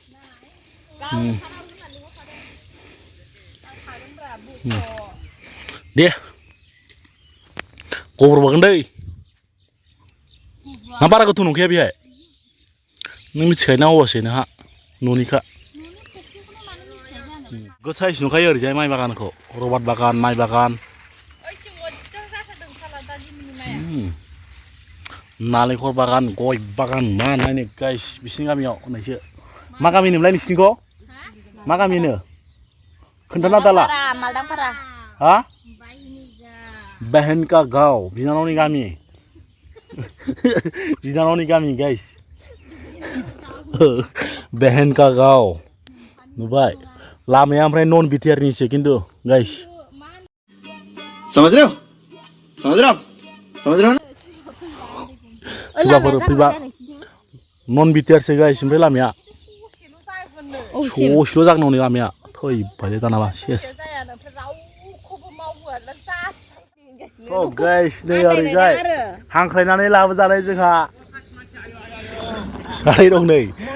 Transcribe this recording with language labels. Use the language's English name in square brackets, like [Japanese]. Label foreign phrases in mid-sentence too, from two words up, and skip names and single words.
[Bodo] दे गब्र'बागोन दै ना बारा गोथौ नंखाया बेहाय नों मिथिखायो ना अबसे नोंहा न'निखा गोसायस नुखायो ओरैजाय माइ बागानखौ रबार बागान माइ बागान नालेंखर बागान गय बागान मा नायनो गाइस बिसिनि गामियाव होननायसो मा गामि होनोमोनलाय नोंसिनिखौ मा गामि होनो खोन्थाना दाला हा बहन का गाव बिनानावनि गामि बिनानावनि गामि गाइस बहन का गाव नुबाय लामाया ओमफ्राय नन बिटिआरनिसो खिन्थु गाइस [Hindi] समझ रहे हो [Bodo] सोरबाफोर फैबा नन बिटिआरसो गाइस ओमफ्राय लामाया ससेल' जागोन हनै लामाया थैबाय दानाबा सेस गाइस नै ओरैजाय हांख्रायनानै लाबोजानाय जोंहा सानै दं नै